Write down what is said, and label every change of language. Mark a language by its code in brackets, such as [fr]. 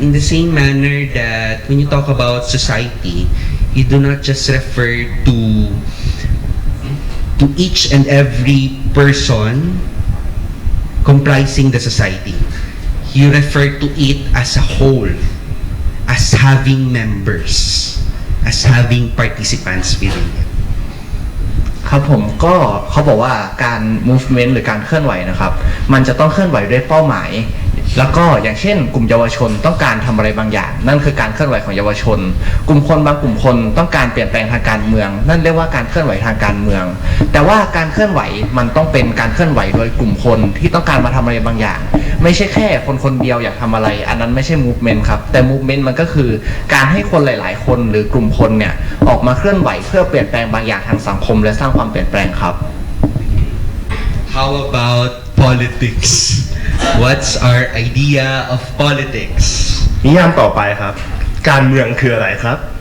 [en] In the same manner that when you talk about society, you do not just refer to each and every person comprising the society. You refer to it as a whole, as having members, as having participants within it. [th] ครับผมก็เขาบอกว่าการ movement หรือการเคลื่อนไหวนะครับมันจะต้องเคลื่อนไหวด้วยเป้าหมายแล้วก็อย่างเช่นกลุ่มเยาวชนต้องการทำอะไรบางอย่างนั่นคือการเคลื่อนไหวของเยาวชนกลุ่มคนบางกลุ่มคนต้องการเปลี่ยนแปลงทางการเมืองนั่นเรียกว่าการเคลื่อนไหวทางการเมืองแต่ว่าการเคลื่อนไหวมันต้องเป็นการเคลื่อนไหวโดยกลุ่มคนที่ต้องการมาทำอะไรบางอย่าง ไม่ใช่แค่คนคนเดียวอยากทำอะไร อันนั้นไม่ใช่ movement ครับแต่ movement มันก็คือการให้คนหลายๆ คนหรือกลุ่มคนเนี่ยออกมาเคลื่อนไหวเพื่อเปลี่ยนแปลงบางอย่างทางสังคมและสร้างความเปลี่ยนแปลงครับ [en] How about politics? What's our idea of politics? [th] นิยามต่อไปครับ การเมืองคืออะไรครับ